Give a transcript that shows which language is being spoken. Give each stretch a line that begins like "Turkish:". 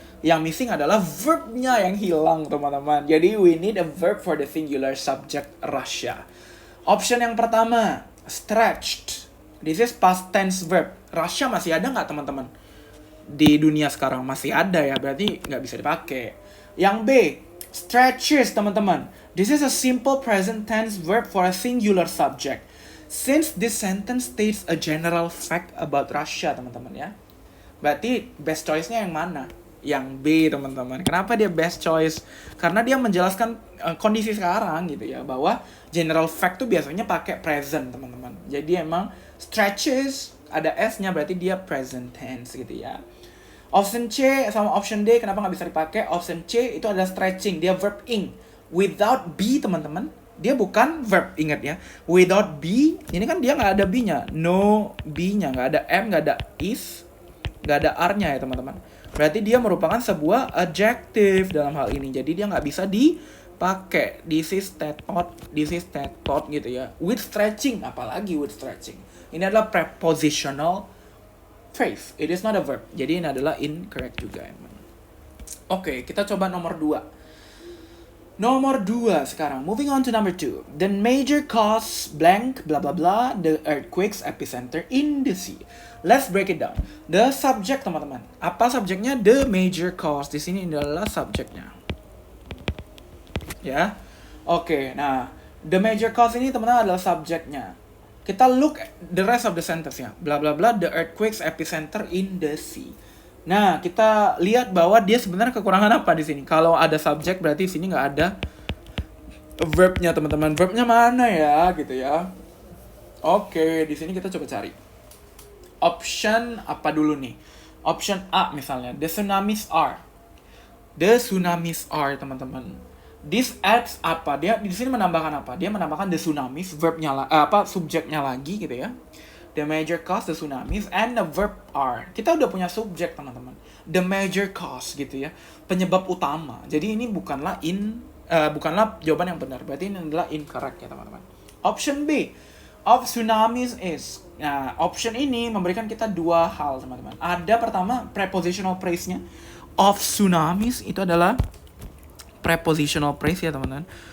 Indonesian: Yang missing adalah verbnya yang hilang, teman-teman.
English: Jadi, we need a verb for the singular subject Russia. Option
Indonesian: yang pertama,
English: stretched. This is past tense verb.
Indonesian: Russia masih ada nggak, teman-teman? Di dunia sekarang masih ada ya, berarti nggak bisa dipakai. Yang B,
English: stretches, teman-teman. This is a simple present tense verb for a singular subject. Since this sentence states a general fact about Russia,
Indonesian: teman-teman ya. Berarti
English: best choice-
Indonesian: nya yang mana? Yang B, teman-teman. Kenapa dia best choice? Karena dia menjelaskan kondisi sekarang gitu ya, bahwa
English: general fact
Indonesian: tuh biasanya pakai present, teman-teman. Jadi emang stretches ada S-nya, berarti dia present tense gitu ya. Option C sama option D kenapa nggak bisa dipakai? Option C itu adalah stretching, dia verb ing.
English: Without be,
Indonesian: teman-teman, dia bukan verb, ingat ya.
English: Without be,
Indonesian: ini kan dia nggak ada be-nya. No be-nya, nggak ada M, nggak ada is, nggak ada R-nya ya teman-teman. Berarti dia merupakan sebuah adjective dalam hal ini. Jadi dia nggak bisa dipakai.
English: This is that thought
Indonesian: gitu ya.
English: With stretching, apalagi with stretching.
Indonesian: Ini adalah
English: prepositional phrase. It is not a verb.
Indonesian: Jadi ini adalah incorrect juga. Oke, kita coba nomor 2. Nomor 2 sekarang.
English: Moving on to number 2. The major cause blank blah blah blah the earthquake's epicenter in the sea. Let's break it down. The subject, teman-teman.
Indonesian: Apa subjeknya?
English: The major cause.
Indonesian: Di sini adalah subjeknya. Ya. Oke, nah, the major cause ini teman-teman adalah subjeknya. Kita
English: look at the rest of the sentence ya. Blah blah blah the earthquake's epicenter in the sea.
Indonesian: Nah, kita lihat bahwa dia sebenarnya kekurangan apa di sini. Kalau ada subjek berarti di sini nggak ada verbnya, teman-teman. Verbnya mana ya, gitu ya. Oke, di sini kita coba cari. Option apa dulu nih? Option A misalnya,
English: the tsunamis are. The tsunamis are, teman-teman. This adds apa?
Indonesian: Dia di sini menambahkan apa? Dia menambahkan
English: the tsunamis,
Indonesian: verbnya subjeknya lagi gitu ya.
English: The major cause, the tsunamis, and the verb are.
Indonesian: Kita udah punya subjek, teman-teman.
English: The major cause,
Indonesian: gitu ya. Penyebab utama. Jadi ini bukanlah jawaban yang benar. Berarti ini adalah incorrect ya, teman-teman. Option B.
English: Of tsunamis is.
Indonesian: Nah, option ini memberikan kita dua hal, teman-teman. Ada pertama, prepositional phrase-nya. Of tsunamis itu adalah prepositional phrase ya, teman-teman.